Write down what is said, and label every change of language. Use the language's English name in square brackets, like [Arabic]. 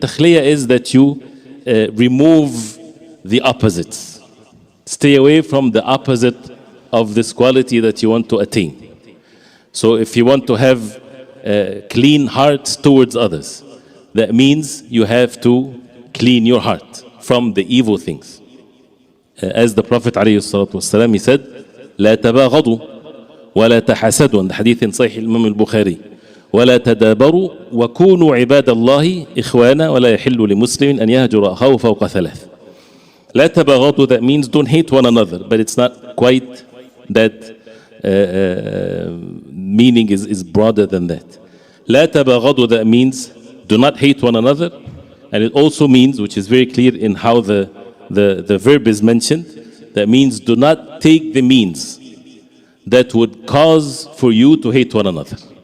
[English] At-takhliyah is that you remove the opposites. Stay away from the opposite of this quality that you want to attain. So if you want to have clean hearts towards others, that means you have to clean your heart from the evil things. As the Prophet ﷺ, he said, [Arabic] لا تباغضوا ولا تحسدوا, [English] and the hadith in Sahih Imam al-Bukhari, [Arabic] ولا تدابروا وكونوا عباد الله إخوانا ولا يحل لمسلم أن يهجر أخاه فوق ثلاث. لا تباغضوا, [English] that means don't hate one another, but it's not quite that meaning is broader than that. [Arabic] لا تباغضوا, [English] that means do not hate one another, and it also means, which is very clear in how the verb is mentioned, that means do not take the means that would cause for you to hate one another.